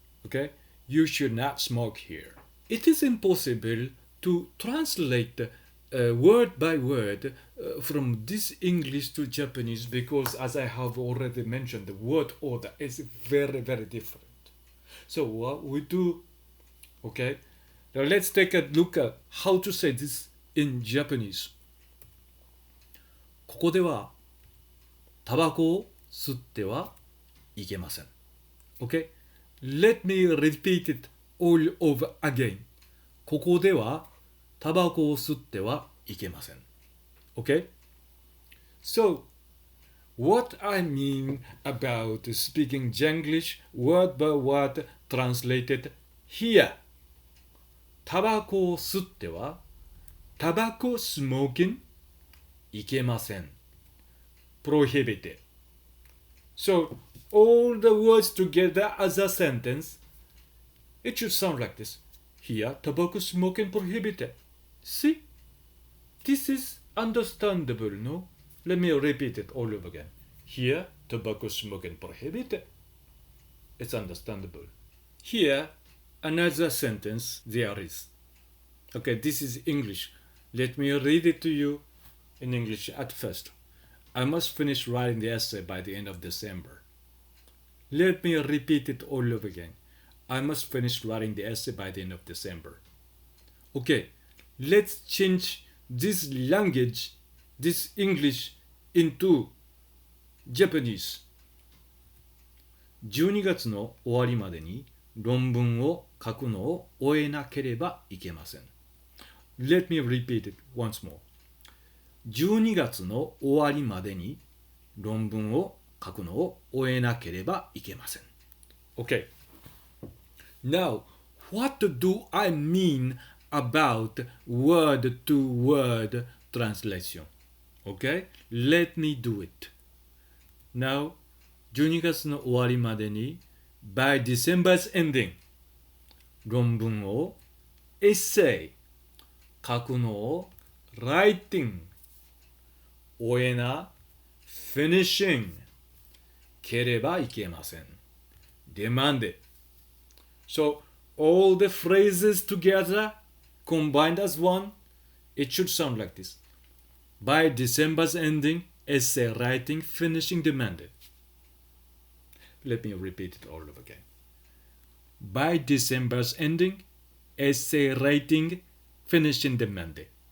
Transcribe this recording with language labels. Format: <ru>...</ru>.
<en>Okay, you should not smoke here. It is impossible to translate word by word from this English to Japanese because, as I have already mentioned, the word order is very different. So what we do, okay, now let's take a look at how to say this in Japanese.</en> <ja>ここではタバコを吸ってはいけません。</ja> <en>Okay? Let me repeat it all over again.</en> <ja>ここではタバコを吸ってはいけません。</ja> <en>Okay? So, what I mean about speaking Janglish word by word translated here.</en> <ja>タバコを吸ってはタバコ</ja> <en>smoking</en> <ja>いけません。</ja> <en>prohibited. So, all the words together as a sentence, it should sound like this. Here, tobacco smoking prohibited. See? This is understandable, no? Let me repeat it all over again. Here, tobacco smoking prohibited. It's understandable. Here, another sentence there is. Okay, this is English. Let me read it to you in English at first. I must finish writing the essay by the end of December. Let me repeat it all over again. I must finish writing the essay by the end of December. Okay, let's change this language, this English, into Japanese.</en> <ja>12月の終わりまでに論文を書くのを終えなければいけません。</ja> <en>Let me repeat it once more.</en> <ja>12月の終わりまでに論文を書くのを終えなければいけません。</ja> <en>Okay. Now, what do I mean about word-to-word translation? Okay? Let me do it. Now,</en> <ja>12月の終わりまでに</ja> <en>by December's ending</en> <ja>論文を</ja> <en>essay</en> <ja>書くのを</ja> <en>writing</en> <ja>終えな</ja> <en>finishing</en> <ja>ければいけません</ja> <en>demanded. So all the phrases together combined as one, it should sound like this. By December's ending, essay writing finishing demanded. Let me repeat it all over again. By December's ending, essay writing finishing demanded.</en>